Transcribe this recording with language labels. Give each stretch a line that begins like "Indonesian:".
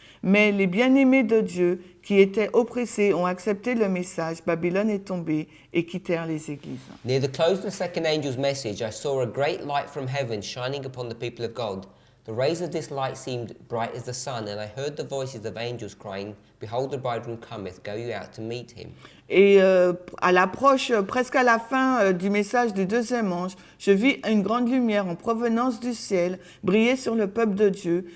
French: Mais les bien-aimés de Dieu qui étaient oppressés ont accepté le message, Babylone est tombée, et quittèrent les églises.
English: Near the close of the second angel's message, I saw a great light from heaven shining upon the people of God. The rays of this light seemed bright as the sun, and I heard the voices of angels crying, Behold, the bridegroom cometh, go you out to meet him.
French: Et à l'approche, presque à la fin du message du deuxième ange, je vis une grande lumière en provenance du ciel briller sur le peuple de Dieu.